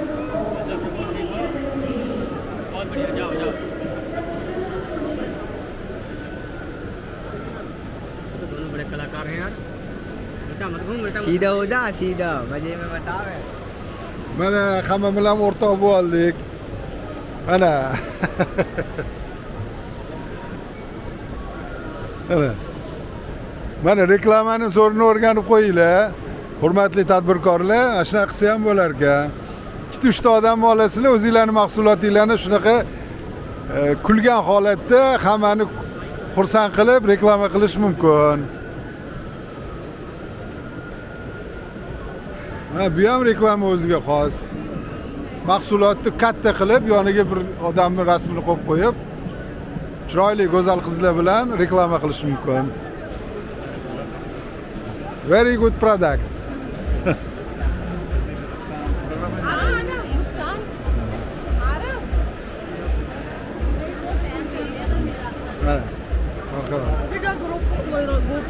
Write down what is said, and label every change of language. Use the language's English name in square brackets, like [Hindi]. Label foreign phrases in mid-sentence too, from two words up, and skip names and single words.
[Hindi] बहुत बढ़िया, जाओ तो दोनों बड़े कलाकार हैं यार। उल्टा मत घूम, उल्टा सीधा हो जा, सीधा मजे में बतावे। [Uzbek] Mana hamma bilan o'rtoq bo'ldik. Ana. Mana reklamani zo'rini o'rganib qo'yinglar. Hurmatli tadbirkorlar, shunaqa qilsa ham bo'lar ekan. 2-3 ta odam olasizlar, o'zingizlarning mahsulotinglarni shunaqa kulgan holatda hammani xursand qilib reklama qilish mumkin. Bu ham reklama o'ziga xos. Mahsulotni katta qilib, yoniga bir odamning rasmini qo'yib qo'yib, chiroyli go'zal qizlar bilan reklama qilish mumkin. [English] Very good product. Is it a GoPro?